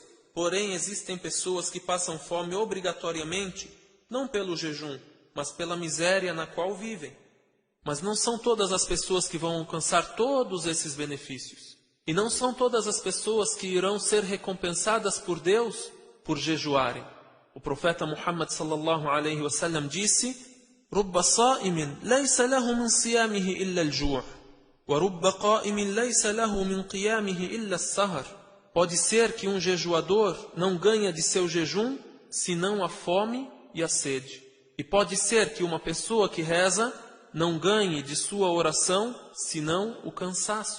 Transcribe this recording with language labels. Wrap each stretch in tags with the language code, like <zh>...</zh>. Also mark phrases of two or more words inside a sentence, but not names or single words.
<pt>Porém, existem pessoas que passam fome obrigatoriamente, não pelo jejum, mas pela miséria na qual vivem. Mas não são todas as pessoas que vão alcançar todos esses benefícios. E não são todas as pessoas que irão ser recompensadas por Deus por jejuarem. O profeta Muhammad</pt> <ar>صلى الله عليه وسلم disse: "رب صائم ليس له من صيامه إلا الجوع ورب قائم ليس له من قيامه إلا السهر."</ar> <pt>Pode ser que um jejuador não ganha de seu jejum senão a fome e a sede. E pode ser que uma pessoa que reza não ganhe de sua oração senão o cansaço.</pt>